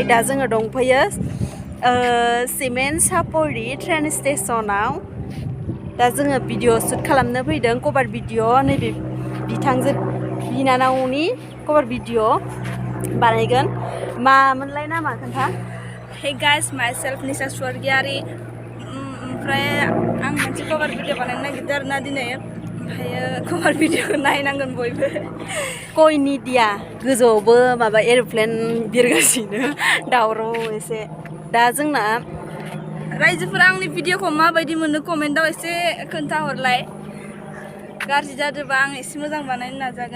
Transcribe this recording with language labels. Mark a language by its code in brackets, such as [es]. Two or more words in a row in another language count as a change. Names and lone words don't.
[brx] दा जोङो दंफैयो सिमेन चापरि ट्रेन स्टेशनाव। दा जोङो भिडिअ शुट खालामनो फैदों [en] cover video [brx] नैबे बिथांजो बिनानावनि [en] cover video [brx] बानायगोन। मामोनलाय नामा खोन्था? [en] Hey guys, myself Nidiya [brx] स्वर्गियारि ओमफ्राय आं मोनसे [en] cover video [brx] बानायनो नागिरदों आरोना दिनै [en] cover video [brx] नायनांगोन बयबो कय निदिया गोजौआवबो माबा एर'प्लेन बिरगासिनो दावराव एसे दा जोंना रायजोफोरा आंनि भिडिअखौ माबायदि मोनो कमेन्टआव एसे खोन्थाहरलाय गाज्रि जादोंबा आं एसे मोजां बानायनो नाजागोन